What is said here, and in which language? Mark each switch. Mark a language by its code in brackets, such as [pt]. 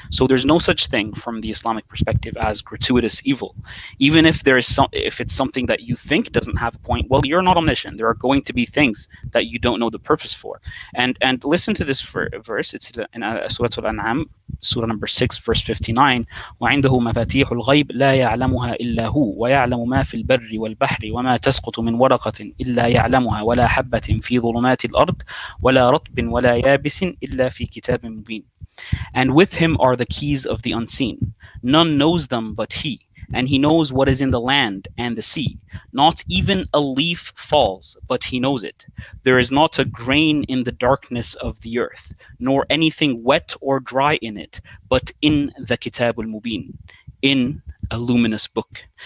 [en] So there's no such thing from the Islamic perspective as gratuitous evil. Even if there is if it's something that you think doesn't have a point, well, you're not omniscient. There are going to be things that you don't know the purpose for. And listen to this verse. It's in Surah Al-An'am, Surah number 6, verse 59. [ar] وعنده مفاتيح الغيب لا يعلمها إلا هو ويعلم ما في البر والبحر وما تسقط من ورقة إلا يعلمها ولا حبة في ظلمات الأرض ولا رطب ولا يابس إلا في كتاب مبين. [en] And with him are the keys of the unseen. None knows them but he, and he knows what is in the land and the sea. Not even a leaf falls, but he knows it. There is not a grain in the darkness of the earth, nor anything wet or dry in it, but in the Kitab al-Mubin, in a luminous book.